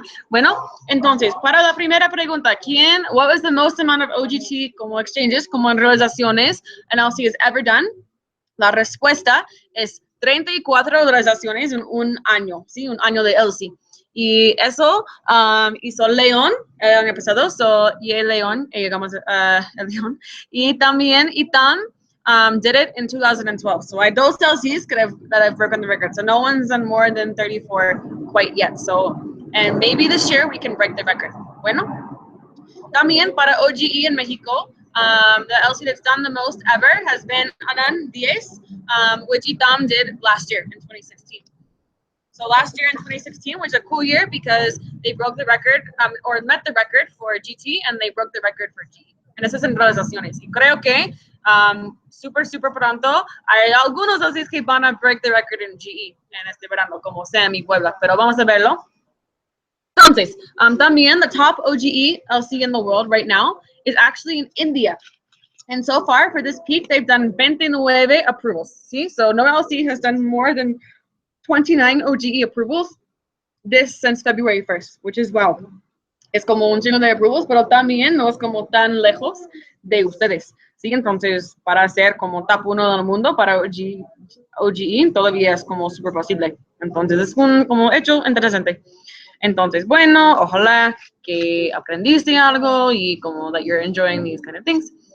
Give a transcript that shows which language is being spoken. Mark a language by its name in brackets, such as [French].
[Spanish] Bueno, entonces, para la primera pregunta, [English] what was the most amount of OGT como exchanges, [Spanish] como en realizaciones, [English] an LC has ever done? [Spanish] La respuesta es 34 realizaciones en un año, ¿sí? Un año de LC. Y eso hizo León el año pasado, y el León, llegamos el León. Y también [English] Itan did it in 2012. So I dos LCs that I've broken the record. So no one's done more than 34 quite yet. So, and maybe this year we can break the record. Bueno. [Spanish] También para oGE en México, [English] the LC that's done the most ever has been Anan 10, which Itam did last year in 2016. So last year in 2016 was a cool year because they broke the record, or met the record for GT, and they broke the record for GE. [Spanish] En esas realizaciones. Y creo que super pronto hay algunos LCs que van a [English] break the record [Spanish] en GE en este verano, como Sam y Puebla, pero vamos a verlo. Entonces, también [English] the top oGE LC in the world right now is actually in India. And so far for this peak, they've done 29 approvals. See, so no LC has done more than 29 oGE approvals since February 1st, which is wow. [Spanish] Es como un chingo de approvals, pero también no es como tan lejos de ustedes. Sí, entonces para ser como top 1 del mundo para oGE todavía es como súper posible. Entonces es un como hecho interesante. Entonces, bueno, ojalá que aprendiste algo y como [English] that you're enjoying these kind of things.